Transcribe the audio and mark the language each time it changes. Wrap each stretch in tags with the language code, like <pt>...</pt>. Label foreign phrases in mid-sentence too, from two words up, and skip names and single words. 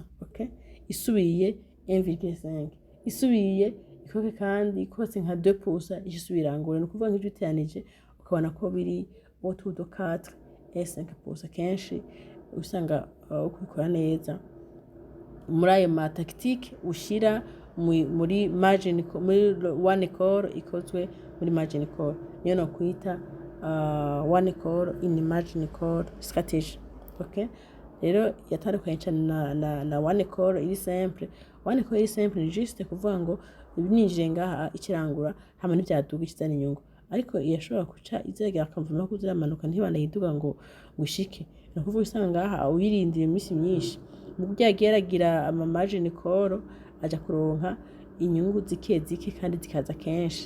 <rn>Okay, isubiye 1,5, isubiye ikoke kandi ikotse nka 2% isubira irangure. Nukuvuga nk'ibyo uteranije ukabona ko biri</rn> <fr>autour de 4 et 5%.</fr> <rn>Kenshi usanga ukubikora neza muri ayo ma tactique ushira muri margin, muri</rn> <en>one call</en> <rn>ikozwe muri</rn> <en>margin call,</en> <rn>niyo no kwita</rn> <en>one call in margin call strategy.</en> <rn>Okay, rero yatandukanye cyane na</rn> <en>one call</en> <rn>iri simple.</rn> <en>One call</en> <rn>iri simple ni juste kuvuga ngo ninjire ngaha ikirangura hama n'ibyaduga ikizana inyungu, ariko yashobora kuca izegera akamvuma ko ziramanuka ntibana yiduga ngo gushike. No kuvuga usanga ngaha uyirindira imisi myinshi, mu byagiye aragira ama</rn> <en>margin call</en> <rn>aja kuronka inyungu zike kandi zikaza kenshi.</rn>